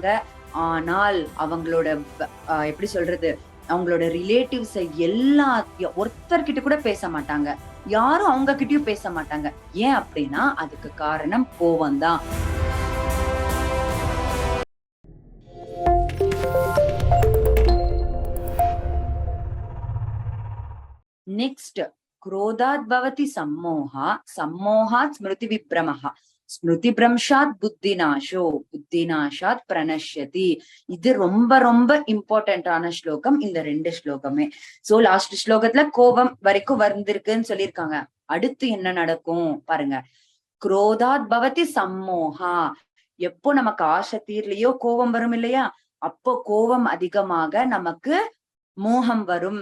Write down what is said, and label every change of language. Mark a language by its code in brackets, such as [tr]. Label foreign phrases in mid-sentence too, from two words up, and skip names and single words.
[ta] ஆனால் அவங்களோட எப்படி சொல்றது, அவங்களோட ரிலேட்டிவ்ஸ் எல்லாத்தையும் ஒருத்தர்கிட்ட கூட பேச மாட்டாங்க, யாரும் அவங்க கிட்டயும் பேச மாட்டாங்க. ஏன் அப்படின்னா அதுக்கு காரணம் கோவம் தான். நெக்ஸ்ட், [sa] क्रोधात् भवति सम्मोहा, सम्मोहात् स्मृति विभ्रमः, स्मृति भ्रंशात् बुद्धिनाशो बुद्धिनाशात् प्रणश्यति. [ta] இது ரொம்ப ரொம்ப இம்பார்ட்டன்டான ஸ்லோகம், இந்த 2 ஸ்லோகமே. [en] so last [ta] ஸ்லோகத்துல கோபம் வரைக்கும் வந்திருக்குன்னு சொல்லியிருக்காங்க. அடுத்து என்ன நடக்கும் பாருங்க. [sa] क्रोधात् भवति सम्मोहा, [ta] எப்போ நமக்கு ஆசை தீர்லையோ கோபம் வரும் இல்லையா, அப்போ கோபம் அதிகமாக நமக்கு மோகம் வரும்.